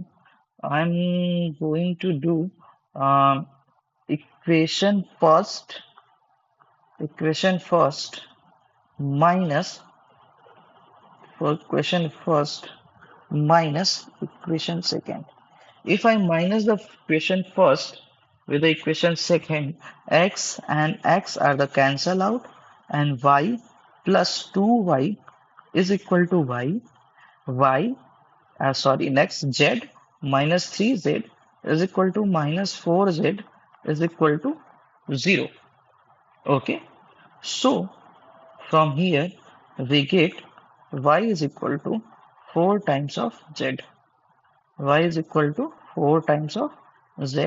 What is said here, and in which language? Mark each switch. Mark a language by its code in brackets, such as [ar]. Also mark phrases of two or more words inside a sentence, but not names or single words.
[en] I'm going to do um, equation first minus for equation first minus equation second. If I minus the equation first with the equation second, x and x are the cancel out, and y plus 2y is equal to next z minus 3z is equal to minus 4z is equal to 0. Okay, so from here we get y is equal to 4 times of z. Y is equal to 4 times of z.